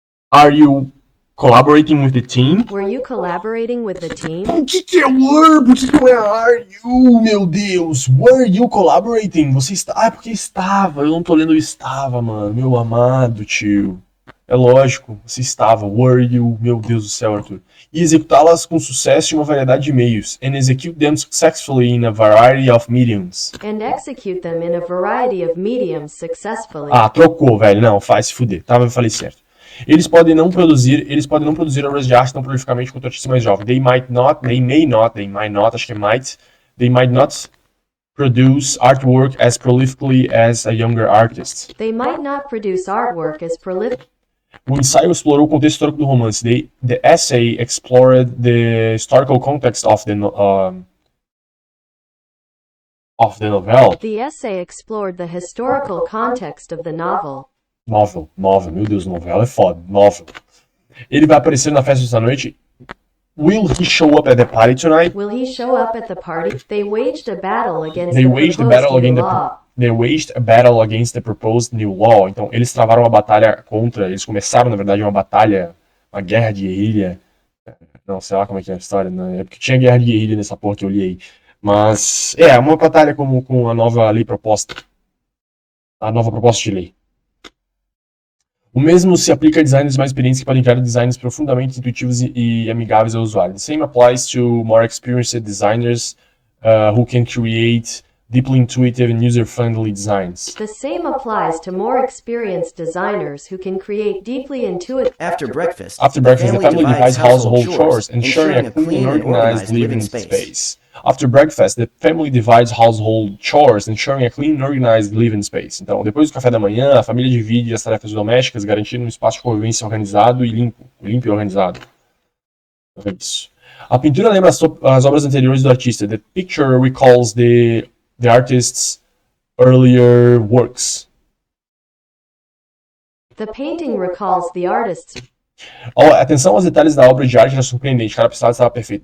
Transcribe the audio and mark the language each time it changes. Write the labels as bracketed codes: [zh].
[en] Are you collaborating with the team? Were you collaborating with the team? [pt] O que é were? Por que não é [en] are you, [pt] meu Deus? [en] Were you collaborating? [pt] Você está... Ah, é porque estava. Eu não tô lendo estava, mano. Meu amado tio. É lógico, você estava. [en] Were you? [pt] Meu Deus do céu, Arthur. E executá-las com sucesso em uma variedade de meios. [en] And execute them successfully in a variety of mediums. And execute them in a variety of mediums successfully. [pt] Ah, trocou, velho. Não, faz se fuder. Tá, eu falei certo. Eles podem não produzir obras de arte tão prolificamente quanto artistas mais jovens. [en] They might not, [pt] acho que é [en] might. They might not produce artwork as prolifically as a younger artist. They might not produce artwork as prolific. [pt] O ensaio explorou o contexto histórico do romance. [en] The essay explored the historical context of the novel. The essay explored the historical context of the novel. [pt] Novel, meu Deus, novela é foda. Novel. Ele vai aparecer na festa dessa noite. [en] Will he show up at the party tonight? Will he show up at the party? They waged a battle against They the waged a proposed battle new against law. They waged a battle against the proposed new law. [pt] Então, eles travaram uma batalha contra... Eles começaram, na verdade, uma batalha, uma guerra de guerrilha. Não, sei lá como é que é a história, né? É porque tinha guerra de guerrilha nessa porra que eu li aí. Mas, uma batalha com a nova lei proposta. A nova proposta de lei. O mesmo se aplica a designers mais experientes que podem criar designs profundamente intuitivos e amigáveis ao usuário. [en] The same applies to more experienced designers who can create deeply intuitive and user-friendly designs. The same applies to more experienced designers who can create deeply intuitive. After breakfast, The family divides household chores, ensuring a clean and organized living space. After breakfast, the family divides household chores, ensuring a clean and organized living space. [pt] Então, depois do café da manhã, a família divide as tarefas domésticas, garantindo um espaço de convivência organizado e limpo e organizado. É isso. A pintura lembra as obras anteriores do artista. [en] The picture recalls the artist's earlier works. The painting recalls the artist's. [pt] Atenção aos detalhes da obra de arte era surpreendente, cada pincel estava perfeito.